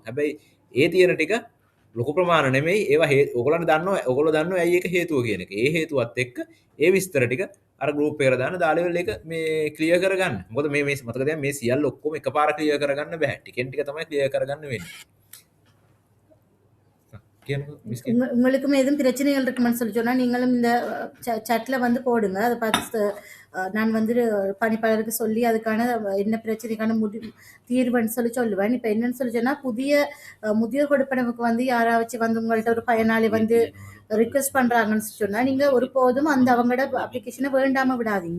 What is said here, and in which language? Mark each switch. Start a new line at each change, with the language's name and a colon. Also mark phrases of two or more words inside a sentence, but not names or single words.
Sinhala: හැබැයි ඒ තියෙන ටික ලොකු ප්‍රමාණ නෙමෙයි. ඒවා ඕගොල්ලන්ට දන්නවා ඕගොල්ලෝ දන්නවා ඇයි ඒක හේතුව කියන එක. ඒ හේතුවත් එක්ක ඒ විස්තර ටික අර ගෲප් එකට දාන්න දාලෙවල් එක මේ ක්ලියර් කරගන්න. මොකද මේ මතක දැන් මේ සියල්ල ඔක්කොම එකපාර ක්ලියර් කරගන්න බෑ. ටිකෙන් ටික තමයි ක්ලියර් කරගන්න වෙන්නේ.
Tamil: உங்களுக்கும் எதுவும் பிரச்சனைகள் இருக்குமென்னு சொல்லி சொன்னால் நீங்களும் இந்த சாட்டில் வந்து போடுங்க. அதை பார்த்து நான் வந்து பணிப்பாளருக்கு சொல்லி அதுக்கான என்ன பிரச்சனைக்கான தீர்வுன்னு சொல்லி சொல்லுவேன். இப்போ என்னன்னு சொல்லி சொன்னால் புதிய முதியோர் கொடுப்பனவுக்கு வந்து யாராச்சும் வந்து உங்கள்கிட்ட ஒரு பயனாளி வந்து ரிக்வெஸ்ட் பண்ணுறாங்கன்னு சொன்னால் நீங்கள் ஒருபோதும் அந்த அவங்களோட அப்ளிகேஷனை வேண்டாமல் விடாதீங்க.